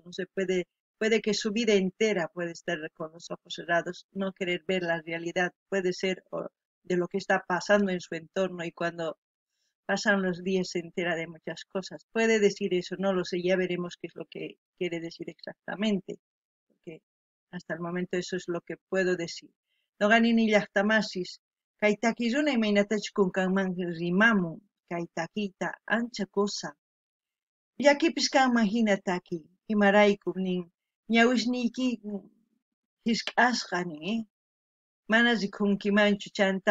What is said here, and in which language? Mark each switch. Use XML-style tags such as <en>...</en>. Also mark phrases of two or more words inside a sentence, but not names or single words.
<es>No se puede que su vida entera puede estar con los ojos cerrados, no querer ver la realidad. Puede ser de lo que está pasando en su entorno y cuando pasan los días se entera de muchas cosas. Puede decir eso, no lo sé, ya veremos qué es lo que quiere decir exactamente, porque hasta el momento eso es lo que puedo decir.</es> <qu>Noqanini llaqtamasis, kay takiruna imaynatachu kunkanman rimamun, kay takiyta ancha cosa. Llakipis kanman hina taki, imaraykum nin, ñawishniyki hisk'asqa nin, mana rikunkimanchu chanta</qu>